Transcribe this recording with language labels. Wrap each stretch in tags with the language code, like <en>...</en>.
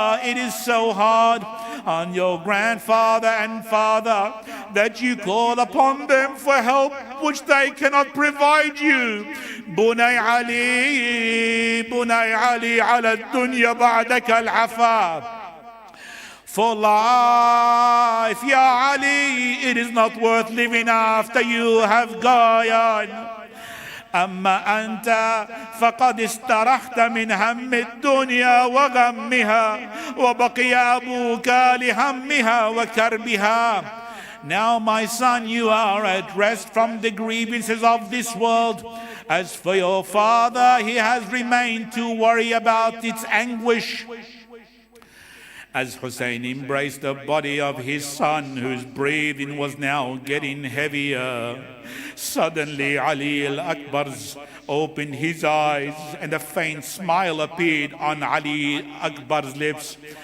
<en>It is so hard on your grandfather and father that you call upon them for help which they cannot provide you.</en> <ar>Bunay Ali ala dunya ba'daka al-afaf.</ar> <en>For life, Ya Ali, it is not worth living after you have gone.</en> <ar>أما أنت فقد استرحت من هم الدنيا وغمها وبقي أبوك لهمها وكربها.</ar> <en>Now, my son, you are at rest from the grievances of this world. As for your father, he has remained to worry about its anguish. As Hussein embraced the body of his son, whose breathing was now getting heavier, suddenly Ali al-Akbar's opened his eyes and a faint smile appeared on Ali Akbar's lips.</en>